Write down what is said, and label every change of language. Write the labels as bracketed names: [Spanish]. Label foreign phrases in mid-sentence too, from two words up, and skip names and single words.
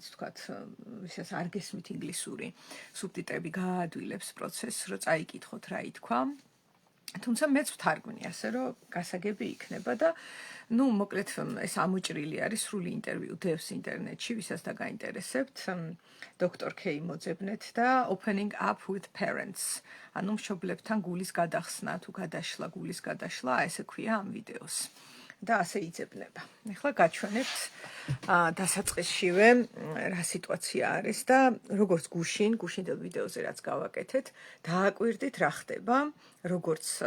[Georgian] თქვათ ვისაც არ გესმით ინგლისური სუბტიტრები გაადვილებს პროცესს რომ წაიკითხოთ რა ითქვა თუმცა მეც ვთარგმნი ასე რომ გასაგები იქნება და ნუ მოკლედ ეს ამოჭრილი არის სრული ინტერვიუ დევს ინტერნეტში ვისაც და გაინტერესებთ დოქტორ კეი მოძებნეთ და [English] opening up with parents [Georgian] ანუ მშობლებთან გულის გადახსნა თუ გადაშლა გულის გადაშლა ესე ქვია ამ ვიდეოს და ასე იძებნება. ახლა გაჩვენებთ დასაწყისშივე რა სიტუაცია არის და როგორც გუშინდელ ვიდეოზე რაც გავაკეთეთ, დააკვირდით რა ხდება, როგორც